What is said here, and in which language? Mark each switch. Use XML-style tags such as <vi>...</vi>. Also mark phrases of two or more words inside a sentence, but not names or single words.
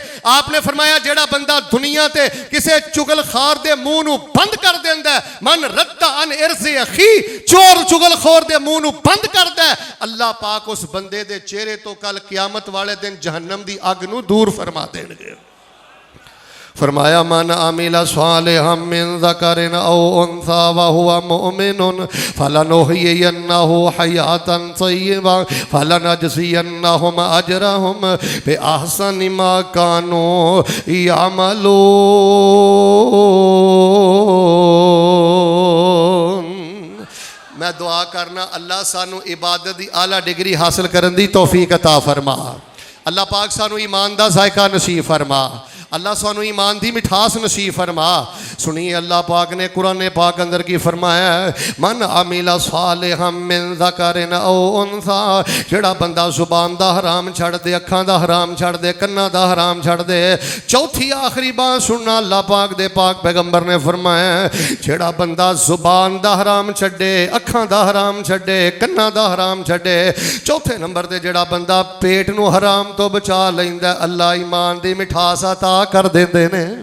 <pa>آپ نے فرمایا جیہڑا بندہ دنیا تے کسے چغلخور دے منہ نوں بند کر دیندا اے,</pa> <ar>من رد عن عرض أخيه,</ar> <pa>چور چغلخور دے منہ نوں بند کردا اے، اللہ پاک اس بندے دے چہرے توں کل قیامت والے دن جہنم دی اگ نوں دور فرما دین گے.</pa> <ar>فرمایا من عمل صالحا من ذكر أو أنثى وهو مؤمن فلنحيينه حياة طيبة ولنجزينهم أجرهم بأحسن ما كانوا يعملون.</ar> <pa>میں دعا کرنا اللہ سانوں عبادت کی اعلیٰ ڈگری حاصل کرنے کی توفیق عطا فرما. اللہ پاک سانوں ایمان دا ذائقہ نصیب فرما. اللہ سانوں ایمان دی مٹھاس نصیب فرما۔ سنیے اللہ پاک نے قرآن پاک اندر کی فرمایا</pa> <ar>من عمل صالحا من ذكر أو أنثى,</ar> <pa>جیہڑا بندہ زبان دا حرام چھڈ دے، اکھاں دا حرام چھڈ دے، کناں دا حرام چھڈ دے. چوتھی آخری گل سننا، اللہ پاک دے پاک پیغمبر نے فرمایا جیہڑا بندہ زبان دا حرام چھڈے، اکھاں دا حرام چھڈے، کناں دا حرام چھڈے، چوتھے نمبر تے جیہڑا بندہ پیٹ نوں حرام توں بچا لیندا، اللہ ایمان دی مٹھاس عطا کر دیندے نے.</pa>